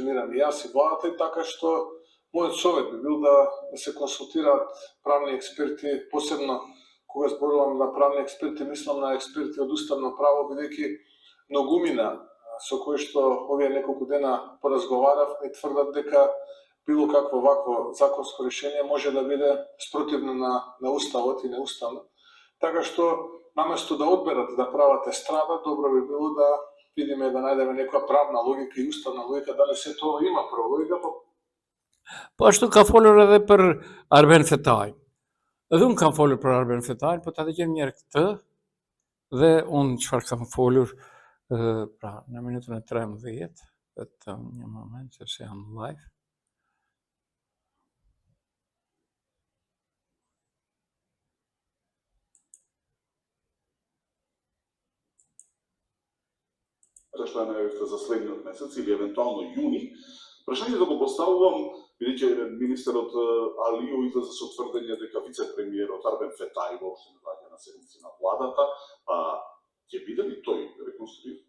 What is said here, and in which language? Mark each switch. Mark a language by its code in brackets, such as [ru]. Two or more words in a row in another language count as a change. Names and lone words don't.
[mk] и јас и владата, и така што мојот совет би бил да се консултираат правни експерти, посебно кога зборувам на правни експерти, мислам на експерти од уставно право, бидејќи многумина со кои што овие неколку дена поразговарав, ми тврдат дека било какво вакво законско решение може да биде спротивно на уставот и неуставно. Така што наместо да одберат да прават естрада, добро би било да видиме, да најдеме некоја правна логика и уставна логика, дали се тоа има прологика. [sq] Po ashtu ka folur edhe për Arben Fetaj. Edhe unë kam folur për Arben Fetaj, po ta dëgjojmë një herë këtë, dhe unë çfarë kam folur, pra në minutën e 13, vetëm një moment sepse jam live. [mk] Што најавивте за следниот месец или евентуално јуни. Прашањето го поставувам, бидејќи министерот Алио излезе со тврдење дека вице-премиерот Арбен Фетај воопшто не доаѓа на седници на владата, ќе биде ли тој реконструиран?